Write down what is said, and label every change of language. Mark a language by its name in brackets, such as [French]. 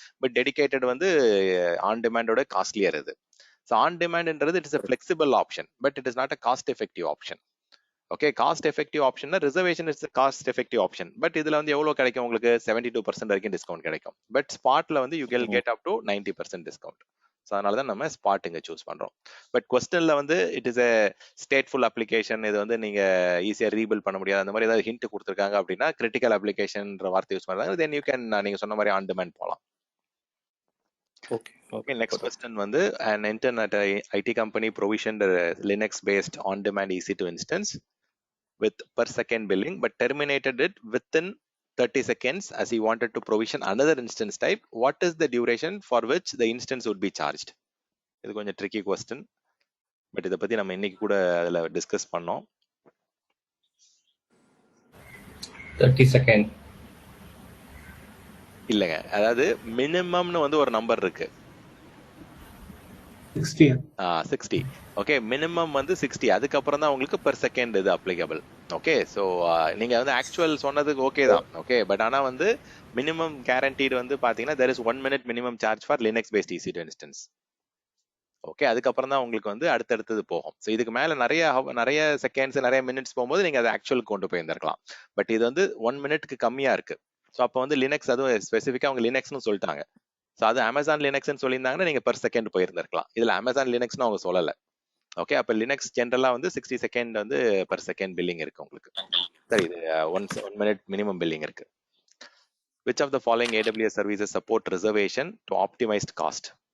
[Tamil] But dedicated வந்து on டிமாண்டோட costlier இது. [English] So on demand என்றது it is a flexible option, but it is not a cost effective option. Okay, cost effective option na reservation is a cost effective option, but [Tamil] இதுல வந்து எவ்வளவு கிடைக்கும் உங்களுக்கு, 72% வரைக்கும் discount கிடைக்கும். But ஸ்பாட்ல வந்து [English] you will get up to 90% discount. [Tamil] So அதனால தான் நம்ம ஸ்பாட் இங்க சூஸ் பண்றோம். பட் கொஸ்டின்ல வந்து [English] it is a stateful application, [Tamil] இது வந்து நீங்க ஈஸியா ரீபில்ட் பண்ண முடியாது, அந்த மாதிரி ஏதாவது ஹிண்ட் கொடுத்துருக்காங்க அப்படின்னா கிரிட்டிக்கல் அப்ளிகேஷன்ற வார்த்தை யூஸ் பண்றாங்க, [English] then you can [Tamil] நீங்க சொன்ன மாதிரி ஆன் டிமாண்ட் போகலாம். [English] Okay, next question வந்து an internet IT company provisioned a Linux-based on-demand EC2 instance with per second billing, but terminated it within 30 seconds as he wanted to provision another instance type. What is the duration for which the instance would be charged? [Tamil] இது கொஞ்சம் [English] tricky question, [Tamil] but இதை பத்தி நம்ம இன்னைக்கு கூட அதில் discuss பண்ணோம். [English] 30 second [Tamil] இல்லைங்க, அதாவது மினிமம்னு வந்து ஒரு நம்பர் இருக்கு, 60. ஓகே, மினிமம் வந்து 60, அதுக்கப்புறம் தான் உங்களுக்கு பெர் செகண்ட் இது அப்ளிகபிள். ஓகே, ஸோ நீங்க வந்து ஆக்சுவல் சொன்னதுக்கு ஓகே தான். ஓகே, பட் ஆனா வந்து மினிமம் கேரண்டீடு வந்து பாத்தீங்கன்னா [English] there is 1 minute minimum charge for Linux based EC2 instance. [Tamil] Okay, அதுக்கப்புறம் தான் உங்களுக்கு வந்து அடுத்தடுத்தது போகும். ஸோ இதுக்கு மேல நிறைய செகண்ட்ஸ் நிறைய மினிட்ஸ் போகும்போது நீங்க அதை ஆக்சுவலுக்கு கொண்டு போயிருந்திருக்கலாம். பட் இது வந்து 1 மினிட்க்கு கம்மியா இருக்கு. ஸோ அப்போ வந்து லினக்ஸ் அதுவும் ஸ்பெசிஃபிக்கா அவங்க லினக்ஸ்னு சொல்லிட்டாங்க. ஸோ அது அமேசான் லினக்ஸ்னு சொல்லியிருந்தாங்கன்னா நீங்க பெர் செகண்ட் போயிருந்திருக்கலாம். இதுல அமேசான் லினக்ஸ்னு அவங்க சொல்லல. ஓகே, அப்ப லினக்ஸ் ஜென்ரலா வந்து 60 செகண்ட் வந்து பெர் செகண்ட் பில்லிங் இருக்கு உங்களுக்கு. சரி, இது 1 மினிட் மினிமம் பில்லிங் இருக்கு. [English] Which of the following AWS services support reservation to optimized cost?